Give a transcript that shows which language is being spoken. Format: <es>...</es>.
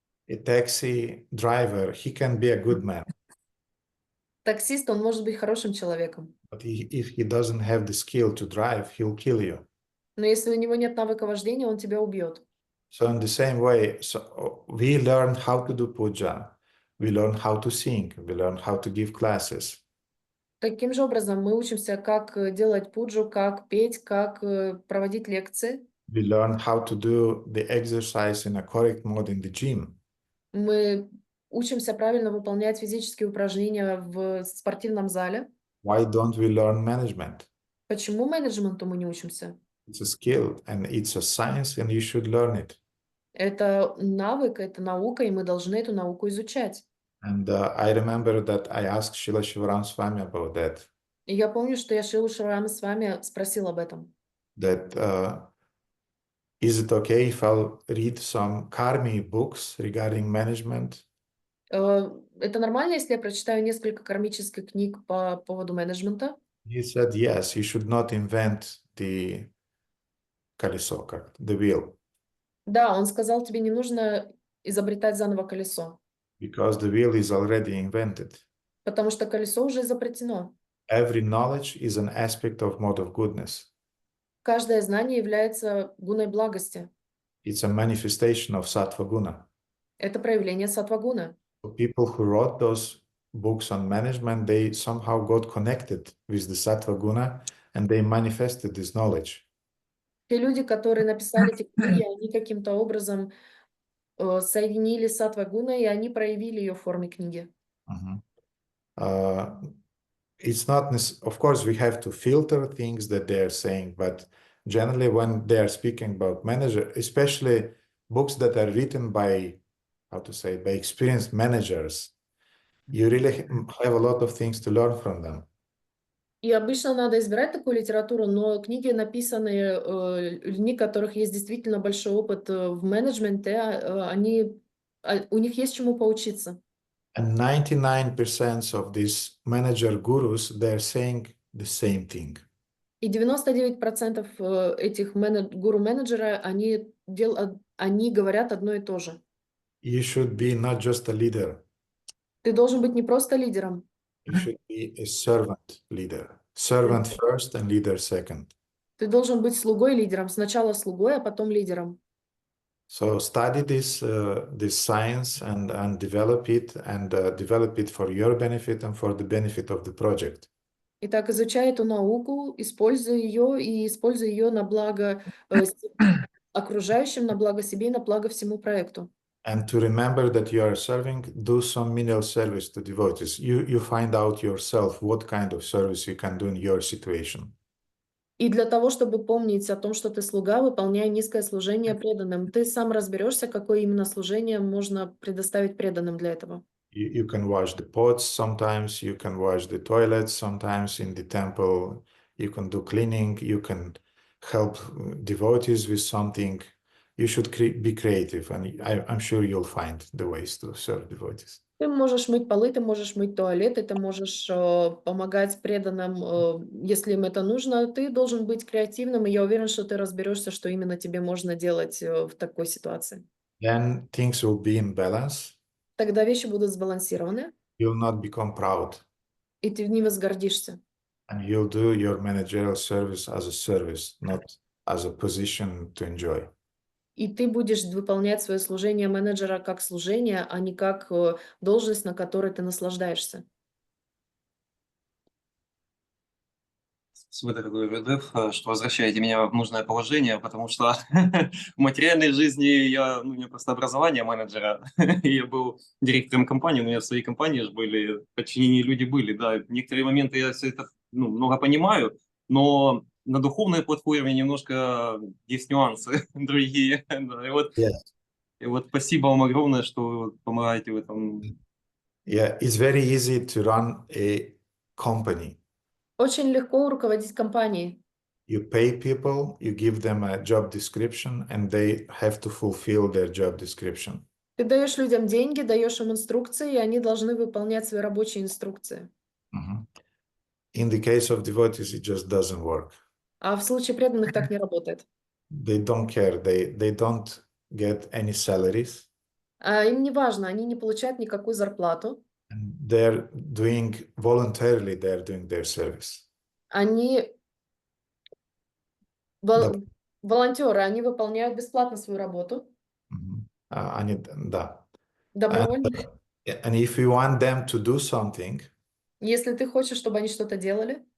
<en>a taxi driver, he can be a good man,</en> <ru>Таксист, он может быть хорошим человеком,</ru> <en>but if he doesn't have the skill to drive, he'll kill you.</en> <ru>но если у него нет навыка вождения, он тебя убьет.</ru> <en>So in the same way, so we learn how to do puja, we learn how to sing, we learn how to give classes.</en> <ru>Таким же образом мы учимся, как делать пуджу, как петь, как проводить лекции.</ru> <en>We learn how to do the exercise in a correct mode in the gym.</en> <ru>Мы учимся правильно выполнять физические упражнения в спортивном зале.</ru> <en>Why don't we learn management?</en> <ru>Почему менеджменту мы не учимся?</ru> <en>It's a skill and it's a science and you should learn it.</en> <ru>Это навык, это наука, и мы должны эту науку изучать.</ru> <en>And I remember that I asked Srila Shivaram Swami about that.</en> <ru>И я помню, что я Шрилу Шиварама с вами спросил об этом.</ru> <en>That is it okay if I'll read some karmi books regarding management?</en> <ru>Это нормально, если я прочитаю несколько кармических книг по поводу менеджмента?</ru> <en>He said, yes, you should not invent the</en> <ru>колесо,</ru> <en>the wheel,</en> <ru>Да, он сказал, тебе не нужно изобретать заново колесо,</ru> <en>because the wheel is already invented.</en> <ru>потому что колесо уже изобретено.</ru> <en>Every knowledge is an aspect of mode of goodness.</en> <ru>Каждое знание является гуной благости.</ru> <en>It's a manifestation of sattva guna.</en> <ru>Это проявление саттва-гуны.</ru> <en>So people who wrote those books on management, they somehow got connected with the sattva guna and they manifested this knowledge.</en> <ru>Те люди, которые написали эти книги, они каким-то образом соединили саттва-гуной, и они проявили ее в форме книги.</ru> <en>It's not, of course, we have to filter things that they are saying, but generally when they are speaking about manager, especially books that are written by, by experienced managers, you really have a lot of things to learn from them.</en> <ru>И обычно надо избирать такую литературу, но книги, написанные людьми, у которых есть действительно большой опыт в менеджменте, они у них есть чему поучиться.</ru> <en>And 99% of these manager gurus, they're saying the same thing.</en> <ru>И 99% этих гуру-менеджера, они говорят одно и то же.</ru> <en>You should be not just a leader,</en> <ru>Ты должен быть не просто лидером,</ru> <en>you should be a servant leader. Servant first and leader second.</en> <ru>ты должен быть слугой-лидером. Сначала слугой, а потом лидером.</ru> <en>So study this science and develop it for your benefit and for the benefit of the project.</en> <ru>Итак, изучай эту науку, используй ее на благо окружающим, на благо себе и на благо всему проекту.</ru> <en>And to remember that you are serving, do some menial service to devotees. You find out yourself what kind of service you can do in your situation.</en> <ru>И для того, чтобы помнить о том, что ты слуга, выполняй низкое служение преданным. Ты сам разберешься, какое именно служение можно предоставить преданным для этого.</ru> <en>You can wash the pots sometimes, you can wash the toilets sometimes in the temple, you can do cleaning, you can help devotees with something. You should be creative, and I'm sure you'll find the ways to serve devotees.</en> <ru>Ты можешь мыть полы, ты можешь мыть туалеты, ты можешь помогать преданным, если им это нужно. Ты должен быть креативным, и я уверен, что ты разберешься, что именно тебе можно делать в такой ситуации.</ru> <en>Then things will be in balance.</en> <ru>Тогда вещи будут сбалансированы,</ru> <en>You'll not become proud,</en> <ru>и ты не возгордишься.</ru> <en>and you'll do your managerial service as a service, not as a position to enjoy.</en> <ru>И ты будешь выполнять свое служение менеджера как служение, а не как должность, на которой ты наслаждаешься. Спасибо, дорогой Радев, что возвращаете меня в нужное положение, потому что в материальной жизни у меня просто образование менеджера, и я был директором компании, у меня свои компании же были, подчиненные люди были, да, в некоторые моменты я все это много понимаю, но на духовной платформе немножко есть нюансы другие, да, и вот спасибо вам огромное, что вы помогаете в этом.</ru> <en>Yeah, it's very easy to run a company.</en> <ru>Очень легко руководить компанией.</ru> <en>You pay people, you give them a job description, and they have to fulfill their job description.</en> <ru>Ты даешь людям деньги, даешь им инструкции, и они должны выполнять свои рабочие инструкции.</ru> <en>In the case of devotees, it just doesn't work.</en> <ru>А в случае преданных так не работает.</ru> <en>They don't care. They don't get any salaries.</en> <ru>Им не важно, они не получают никакую зарплату.</ru> <en>And they're doing voluntarily, they're doing their service.</en> <ru>Они Да. волонтеры, они выполняют бесплатно свою работу. Да. Добровольно.</ru> <en>And if you want them to do something,</en> <ru>Если ты хочешь, чтобы они что-то делали,</ru>